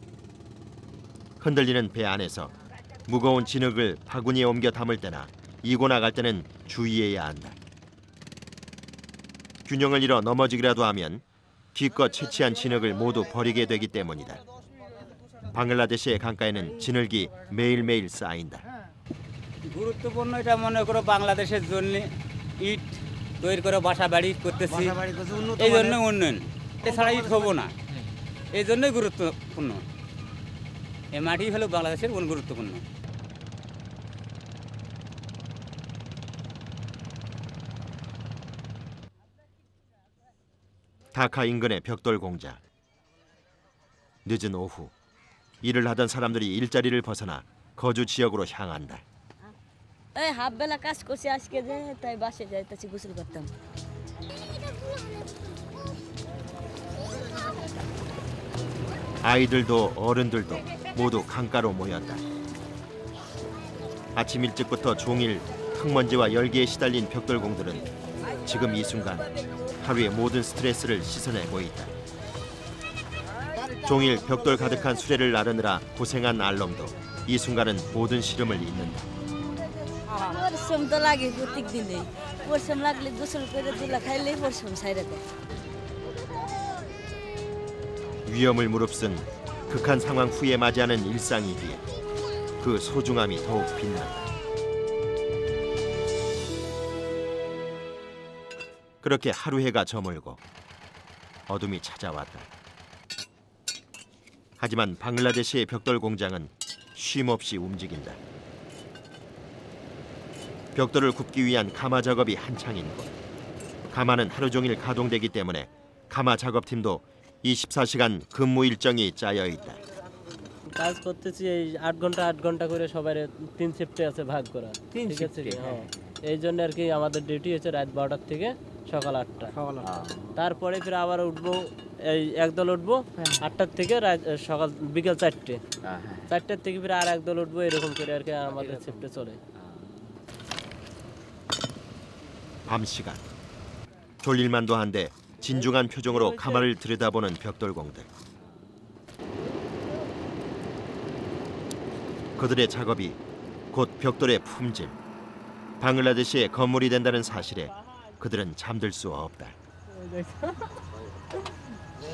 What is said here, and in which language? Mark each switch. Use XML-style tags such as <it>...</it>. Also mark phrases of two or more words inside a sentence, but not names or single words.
<ko>흔들리는 배 안에서 무거운 진흙을 바구니에 옮겨 담을 때나 이고 나갈 때는 주의해야 한다. 균형을 잃어 넘어지기라도 하면 기껏 채취한 진흙을 모두 버리게 되기 때문이다. বাংলাদেশে의 강가에는 진흙이 매일매일 쌓인다.</ko> <bn>গুরুত্বপূর্ণ এটা মনে করো বাংলাদেশের জন্য ইট তৈরি করে বাসা বাড়ি করতেছি এই জন্য উন্নয়ন এছাড়া ইট হবো না এই জন্যই গুরুত্বপূর্ণ এই মাটি হলো বাংলাদেশের গুরুত্বপূর্ণ</bn> <ko>다카 인근의 벽돌 공장. 늦은 오후 일을 하던 사람들이 일자리를 벗어나 거주 지역으로 향한다.</ko> <bn>এই হাফ বেলা কাজ করছি আজকে যে তাই বাসে যাইতেছি গোসল করতাম</bn> <ko>아이들도 어른들도 모두 강가로 모였다. 아침 일찍부터 종일 흙먼지와 열기에 시달린 벽돌공들은 지금 이 순간 하루의 모든 스트레스를 씻어내고 있다. 종일 벽돌 가득한 수레를 나르느라 고생한 알놈도 이 순간은 모든 시름을 잊는다.</ko> <bn>পরিশ্রম তো লাগে প্রত্যেক দিনে পরিশ্রম লাগলে গোসল করে তুলা খাইলেই পরিশ্রম সাইরে দেয়</bn> <ko>위험을 무릅쓴 극한 상황 후에 맞이하는 일상이기에 그 소중함이 더욱 빛난다. 그렇게 하루 해가 저물고 어둠이 찾아왔다. 하지만 방글라데시의 벽돌 공장은 쉼없이 움직인다. 벽돌을 굽기 위한 가마 작업이 한창인 곳. 가마는 하루 종일 가동되기 때문에 가마 작업팀도 24시간 근무 일정이 짜여 있다.</ko> <bn>কাজ করতেছি এই 8 ঘন্টা করে সবার 3 শিফটে আছে ভাগ করা ঠিক আছে হ্যাঁ এই জন্য আর কি আমাদের ডিউটি হচ্ছে রাত 12টা থেকে সকাল 8টা তারপরে ফির আবার উঠবো এই একদল উঠবো 8টা থেকে সকাল বিকেল 4টে 4টার থেকে ফির আর একদল উঠবো এরকম করে আর কি আমাদের শিফটে চলে</bn> <ko>밤 시간. 졸릴만도 한데 진중한 표정으로 가마를 들여다보는 벽돌공들. 그들의 작업이 곧 벽돌의 품질, 방글라데시의 건물이 된다는 사실에 그들은 잠들 수 없다.</ko>